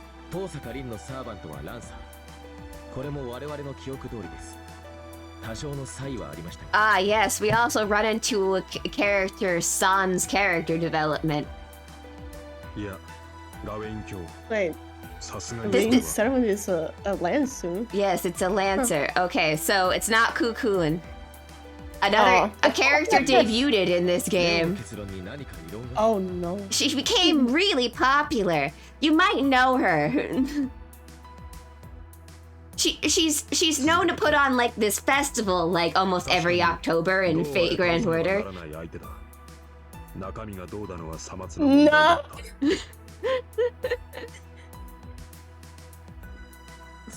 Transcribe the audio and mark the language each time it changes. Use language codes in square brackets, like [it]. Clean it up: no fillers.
[ja] 遠坂凛のサーバントはランサー。これも我々の記憶通りです。多少の差異はありましたが。 [en] Ah, yes. We also run into a character, San's character development. [ja] いや、ガウェイン卿。 [en] Wait, [ja] さすがに [en] this servant is a lancer. Yes, it's a lancer. Okay, so it's not Kukulin. Another a character debuted in this game. [ja] 結論に何か異論が。 [en] Oh no. She became really popular. You might know her. She's known to put on like this festival like almost every October in Fate Grand Order. [ja] 中身がどうだのはさまつな問題だった。